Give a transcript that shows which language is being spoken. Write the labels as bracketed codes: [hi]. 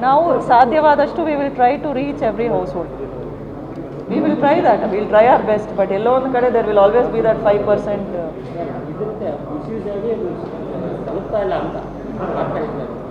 [kn] ನಾವು ಸಾಧ್ಯವಾದಷ್ಟು [en] We will try to reach every household. We will try that. We will try our best. But [kn] ಎಲ್ಲೋ ಒಂದು ಕಡೆ [en] there will always be that 5%. [kn] ಇದಕ್ಕೆ misuse ಆಗಿ ತಲುಪ್ತಾ ಇಲ್ಲ ಅಂತ ಮಾಡ್ತಾ ಇದ್ದಾರೆ.